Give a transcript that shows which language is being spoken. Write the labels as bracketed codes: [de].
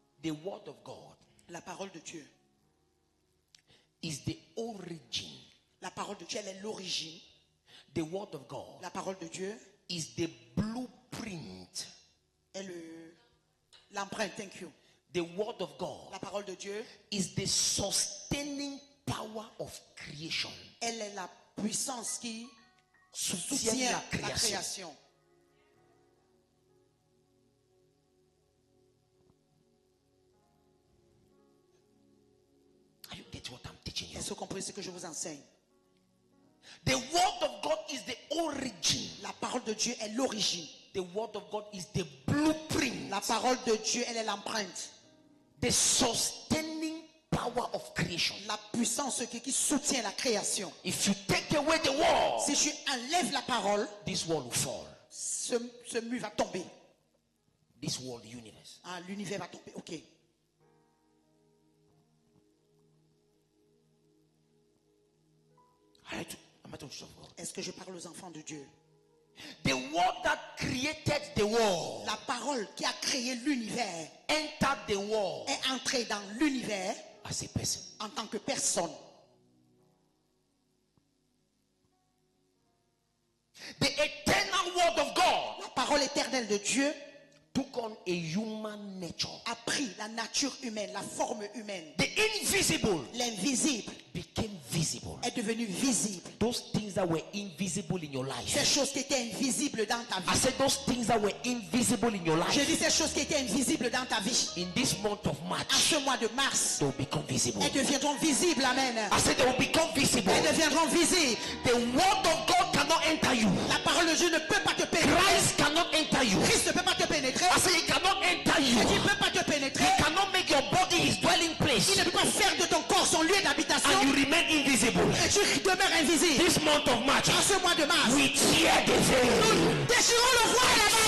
[en] the word of God [fr] La parole de Dieu. [en] is the origin. [fr] La parole de Dieu, elle est l'origine. [en] The word of God [fr] La parole de Dieu [en] is the blueprint. [fr] est l'empreinte. [en] Thank you. The word of God [fr] La parole de Dieu, [en] is the sustaining power of creation. [fr] elle est la puissance qui Soutient soutient la la création. création. [en] Are you getting what I'm teaching you? [fr] Est-ce que vous comprenez ce que je vous enseigne? [en] The word of God is the origin. [fr] La parole de Dieu est l'origine. [en] The word of God is the blueprint. [fr] La parole de Dieu, elle est l'empreinte. [en] The sustaining power of creation. [fr] La puissance qui soutient la création. [en] If you take away the word, [fr] Si tu enlèves la parole, [en] this world will fall. [fr] ce mur va tomber. [en] This world universe. [fr] Ah, l'univers va tomber. Ok. [en] Am I talking to God? [fr] Est-ce que je parle aux enfants de Dieu? [en] The word that created the world [fr] La parole qui a créé l'univers [en] entered the world [fr] est entrée dans l'univers [en] as a person. [fr] en tant que personne. [en] The eternal word of God [fr] La parole éternelle de Dieu [en] took on a human nature. [fr] a pris la nature humaine, la forme humaine. [en] The invisible [fr] L'invisible [en] became visible. [fr] est devenu visible. [en] Those things that were invisible in your [fr] Ces [en] life. [fr] choses qui étaient invisibles dans ta [en] I [fr] vie. [en] said those things that were invisible in your [fr] Je [en] life. [fr] dis ces choses qui étaient invisibles dans ta vie. [en] In this month of [fr] En [en] March, [fr] ce mois de mars, [en] they will become visible. [fr] elles deviendront visibles. Amen. [en] I said they will become visible. [fr] Elles deviendront visibles. [en] The word of God cannot enter you. [fr] La parole de Dieu ne peut pas te pénétrer. [en] Christ cannot enter you. [fr] Christ ne peut pas te pénétrer. [en] I said he cannot enter [fr] Il [en] you. [fr] ne peut pas te pénétrer. [en] He cannot make your body his dwelling place. [fr] Il ne peut pas faire de ton corps son lieu d'habitation. [en] And you remain invisible. [fr] Et tu demeures invisible. [en] This month of March, [fr] En ce mois de mars, [en] we tear the veil. [fr] nous déchirons le voile là-bas.